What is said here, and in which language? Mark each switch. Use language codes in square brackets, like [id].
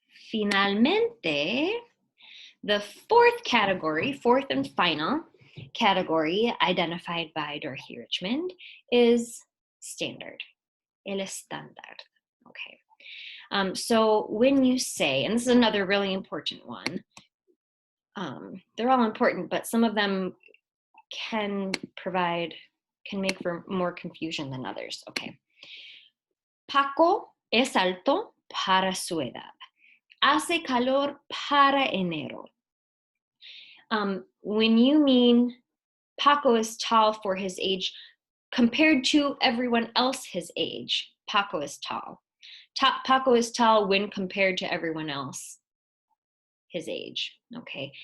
[en] Finalmente, the fourth and final category identified by Dorothy Richmond is standard, el estándar, okay. So when you say, and this is another really important one, they're all important, but some of them can make for more confusion than others, okay. [es] Paco es alto para su edad. Hace calor para enero. [en] When you mean Paco is tall for his age compared to everyone else his age, Paco is tall. Paco is tall when compared to everyone else his age, okay?